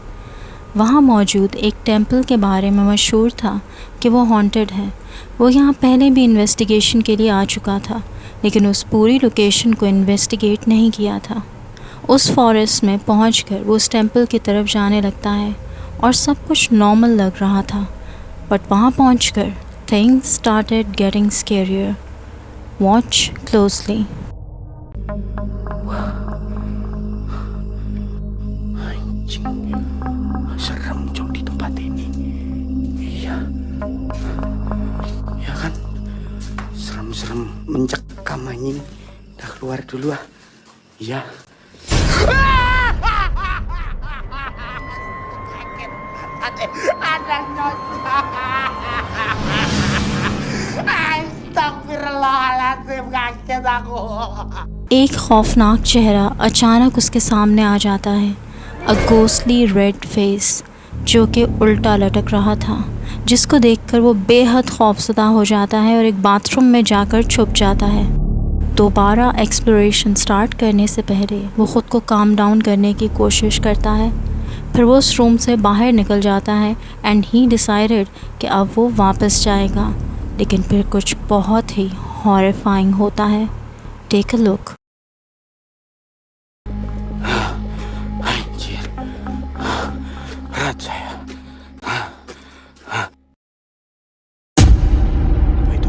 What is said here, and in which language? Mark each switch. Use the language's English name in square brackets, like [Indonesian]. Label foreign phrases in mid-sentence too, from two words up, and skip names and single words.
[Hindi] वहां मौजूद एक टेंपल के बारे में मशहूर था कि वो हॉन्टेड है। वो यहाँ पहले भी इन्वेस्टिगेशन के लिए आ चुका था, लेकिन उस पूरी लोकेशन को इन्वेस्टिगेट नहीं किया था। उस फॉरेस्ट में पहुंचकर वो उस टेंपल की तरफ जाने लगता है और सब कुछ नॉर्मल लग रहा था, बट वहाँ पहुंचकर [English] things started getting scarier. Watch closely. [Indonesian] Anjing, serem Cok di tempat ini. Iya, ya kan, serem-serem mencekam anjing. Udah keluar dulu ah. Iya. Ada nyocok. Astagfirullahaladzim, kaget aku. [Hindi] एक खौफनाक चेहरा अचानक उसके सामने आ जाता है। [English] a ghostly red face [Hindi] जो कि उल्टा लटक रहा था, जिसको देखकर वो बेहद खौफजदा हो जाता है और एक बाथरूम में जाकर छुप जाता है। दोबारा एक्सप्लोरेशन स्टार्ट करने से पहले वो ख़ुद को [English] calm down [Hindi] करने की कोशिश करता है। फिर वो उस रूम से बाहर निकल जाता है [English] and he decided [Hindi] कि अब वो वापस जाएगा, लेकिन फिर कुछ बहुत ही हॉरिफाइंग होता है। [English] take a look. [Indonesian] Anjir, berat saya. Apa itu?